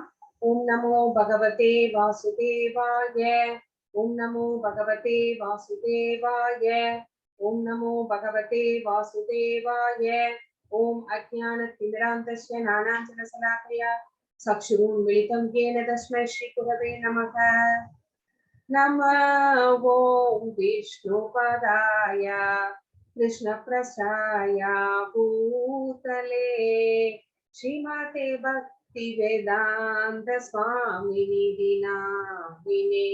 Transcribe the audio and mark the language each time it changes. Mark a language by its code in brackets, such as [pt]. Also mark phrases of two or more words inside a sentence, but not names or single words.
[sa] ओं नमो भगवते वासुदेवाय. ओं नमो भगवते वासुदेवाय. ओं नमो भगवते वासुदेवाय. ओं अज्ञानतिमिरान्धस्य ज्ञानाञ्जनशलाकया चक्षुरुन्मीलितं येन तस्मै श्रीगुरवे नमः. नमो ओं विष्णुपदाय कृष्णप्रसाय भूतले श्रीमते भक्तिवेदान्त स्वामिनिधि नामिने.